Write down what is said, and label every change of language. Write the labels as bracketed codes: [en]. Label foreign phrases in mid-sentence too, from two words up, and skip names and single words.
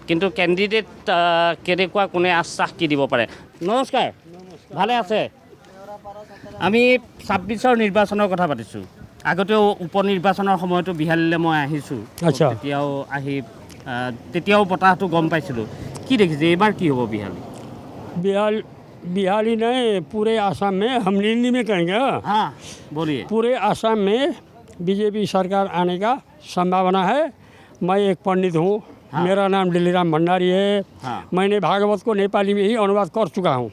[as] কিন্তু কেণ্ডিডেট কেনেকুৱা, কোনে আশ্বাস কি দিব পাৰে? নমস্কাৰ, ভালে আছে? আমি 26ৰ নিৰ্বাচনৰ কথা পাতিছোঁ। আগতেও উপ নিৰ্বাচনৰ সময়তো বিহালীলৈ মই আহিছোঁ, তেতিয়াও বতাহটো গম পাইছিলোঁ। কি দেখিছে এইবাৰ কি হ'ব বিহালী? [hi] बिहाली नहीं, पूरे आसाम में हम हिंदी में कहेंगे। हाँ बोलिए। पूरे आसाम में बीजेपी सरकार आने का संभावना है। मैं एक पंडित हूँ। मेरा नाम दिल्लीराम भंडारी है। मैंने भागवत को नेपाली में ही अनुवाद कर चुका हूँ।